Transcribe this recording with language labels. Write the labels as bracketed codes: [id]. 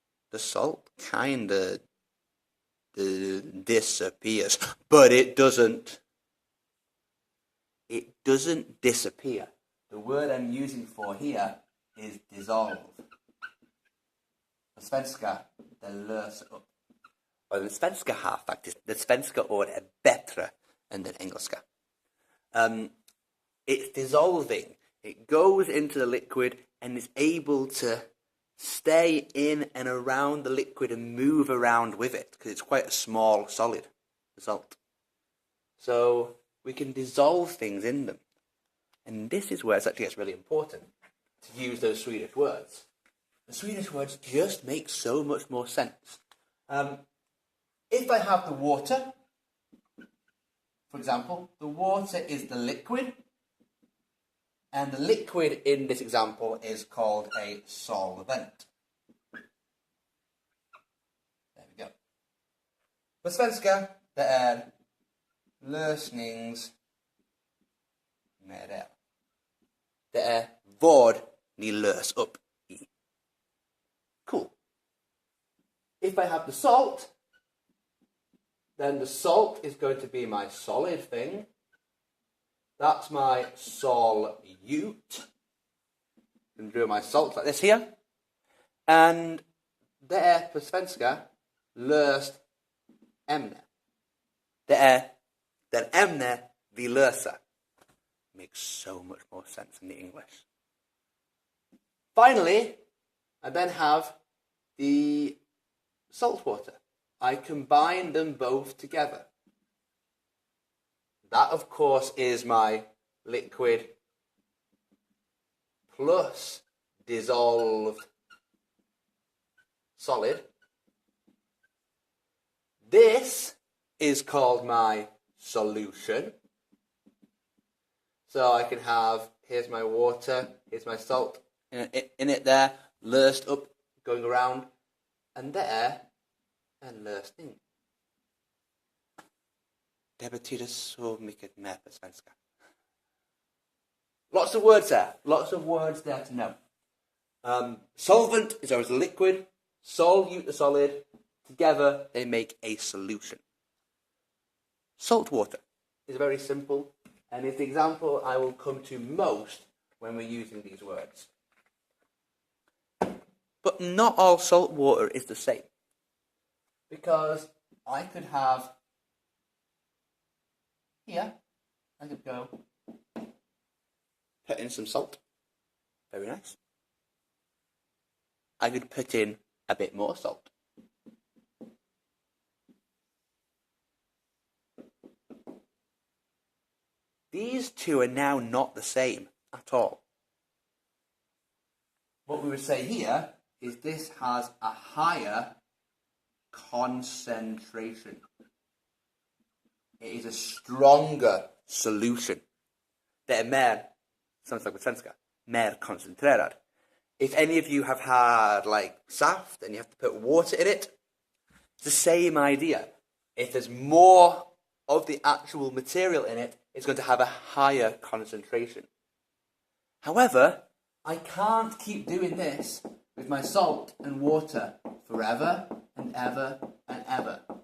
[en] The salt kind of disappears, but it doesn't. It doesn't disappear. The word I'm using for here is dissolve. [sv] På svenska, det löser upp. Och den svenska har faktiskt, det svenska ordet är bättre än den engelska. [en] It's dissolving. It goes into the liquid and is able to stay in and around the liquid and move around with it because it's quite a small solid, the salt. So we can dissolve things in them. And this is where it actually gets really important to use those Swedish words. The Swedish words just make so much more sense. If I have the water, for example, the water is the liquid, and the liquid in this example is called a solvent. There we go. [sv] På svenska, det är lösningsmedel. Det är vad ni lös upp i. [en] Cool. If I have the salt, Then the salt is going to be my solid thing. That's my solute. And do my salts like this here. [sv] And det är på svenska löst ämne. Det är den ämne vi löser. [en] Makes so much more sense in the English. Finally, I then have the salt water. I combine them both together. That, of course, is my liquid plus dissolved solid. This is called my solution. So I can have, here's my water, here's my salt in it there, löst up, going around, and there, en lösning. [sv] Det betyder så mycket mer på svenska. [en] Lots of words there. Lots of words there to know. Solvent is always a liquid. Solute, a solid. Together, they make a solution. Salt water is very simple, and it's the example I will come to most when we're using these words. But not all salt water is the same. Because I could have here, I could go put in some salt. Very nice. I could put in a bit more salt. These two are now not the same at all. What we would say here is this has a higher concentration. It is a stronger solution. [sv] Det är mer, som sagt på svenska, mer koncentrerad. [en] If any of you have had like saft and you have to put water in it, it's the same idea. If there's more of the actual material in it, it's going to have a higher concentration. However, I can't keep doing this with my salt and water forever and ever and ever.